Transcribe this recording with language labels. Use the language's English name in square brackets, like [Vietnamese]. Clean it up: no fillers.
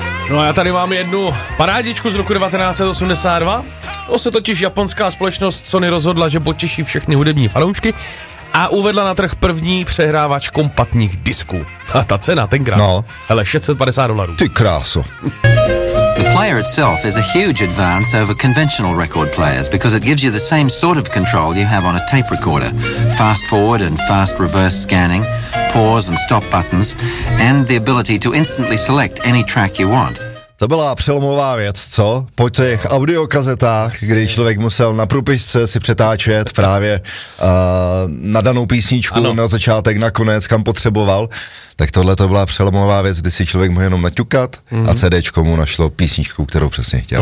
[Czech] No a já tady mám jednu parádičku z roku 1982. To se totiž japonská společnost Sony rozhodla, že potěší všechny hudební fanoušky a uvedla na trh první přehrávač kompaktních disků. A ta cena tenkrát, no, hele, $650. Ty kráso. [English] The player itself is a huge advance over conventional record players because it gives you the same sort of control you have on a tape recorder. Fast forward and fast reverse scanning, pause and stop buttons and the ability to instantly select any track you want. [Czech] To byla přelomová věc, co? Po těch audiokazetách, kdy člověk musel na průpisce si přetáčet právě na danou písničku, ano, na začátek, na konec, kam potřeboval, tak tohle to byla přelomová věc, kdy si člověk mohl jenom naťukat a CDčko mu našlo písničku, kterou přesně chtěl.